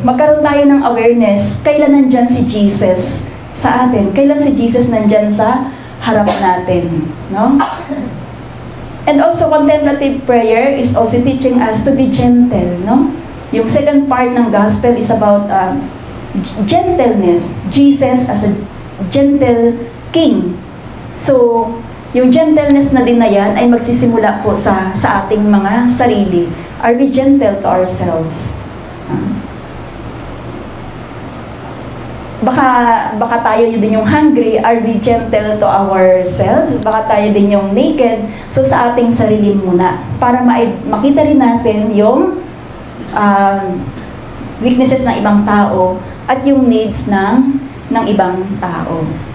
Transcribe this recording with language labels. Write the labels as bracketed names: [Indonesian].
[Filipino] Magkaroon tayo ng awareness kailan nandyan si Jesus sa atin. Kailan si Jesus nandyan sa harap natin, no? [English] And also, contemplative prayer is also teaching us to be gentle, [Filipino] no? [English] Yung second part ng gospel is about gentleness. Jesus as a gentle king. [Filipino] So, yung gentleness na din na yan ay magsisimula po sa ating mga sarili. [English] Are we gentle to ourselves? [Filipino] Baka tayo din yung hungry, [English] are we gentle to ourselves? [Filipino] Baka tayo din yung naked. So sa ating sarili muna, para makita rin natin yung weaknesses ng ibang tao at yung needs ng ibang tao.